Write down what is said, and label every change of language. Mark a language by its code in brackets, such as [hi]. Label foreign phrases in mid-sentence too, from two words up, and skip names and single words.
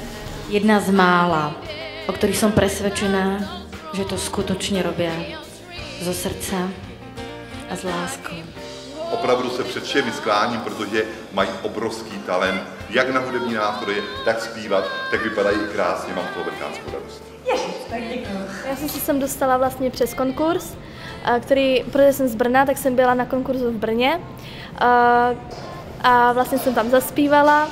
[sk] Jedna z mála, o ktorých som presvedčená, že to skutočne robia zo srdca a s láskou. [cs] Opravdu se před všemi skláním, protože mají obrovský talent, jak na hudební nástroje, tak zpívat, tak vypadají krásně, mám toho velikánskou radost. Tak děkuji. Já jsem se sem dostala vlastně přes konkurs, protože jsem z Brna, tak jsem byla na konkurzu v Brně a vlastně jsem tam zaspívala.